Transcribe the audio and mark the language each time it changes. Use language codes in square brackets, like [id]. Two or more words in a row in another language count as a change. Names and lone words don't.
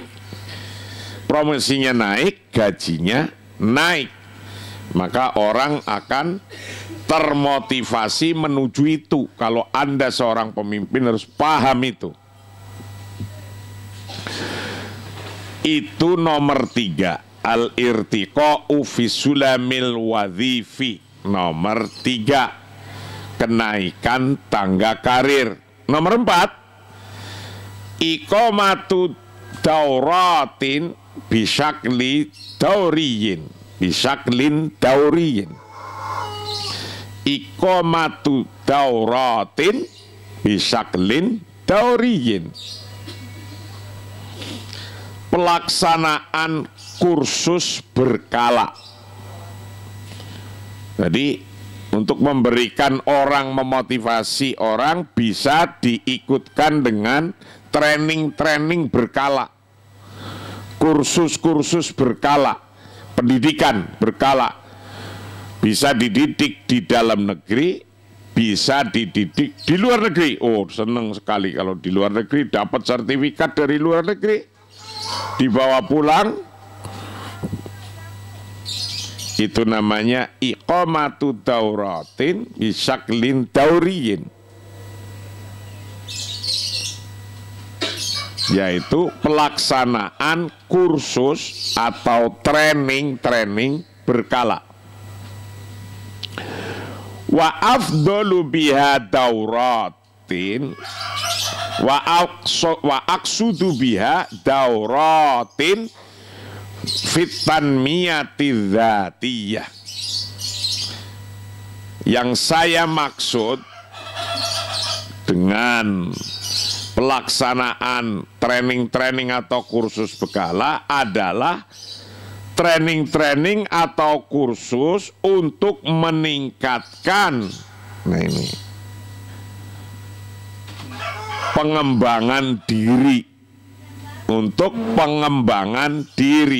[id] Promosinya naik, gajinya naik. Maka orang akan termotivasi menuju itu. Kalau Anda seorang pemimpin harus paham itu. Itu nomor 3. [ar] الارتقاء في سلم الوظيفي. [id] Nomor 3. Kenaikan tangga karir. Nomor 4. [ar] إقامة دورة بشكل دوري. بشكل دوري. إقامة دورة بشكل دوري. [id] Pelaksanaan kursus berkala. Jadi untuk memberikan orang, memotivasi orang, bisa diikutkan dengan training-training berkala, kursus-kursus berkala, pendidikan berkala. Bisa dididik di dalam negeri, bisa dididik di luar negeri. Oh, senang sekali kalau di luar negeri dapat sertifikat dari luar negeri, dibawa pulang. Itu namanya [ar] إقامة دورة بشكل دوري, [id] yaitu pelaksanaan kursus atau training-training berkala. [ar] وأفضل بها دورة وأقصد بها دورة في تنمية ذاتية. [id] Yang saya maksud dengan pelaksanaan training-training atau kursus berkala adalah training-training atau kursus untuk meningkatkan, nah ini, pengembangan diri, untuk pengembangan diri.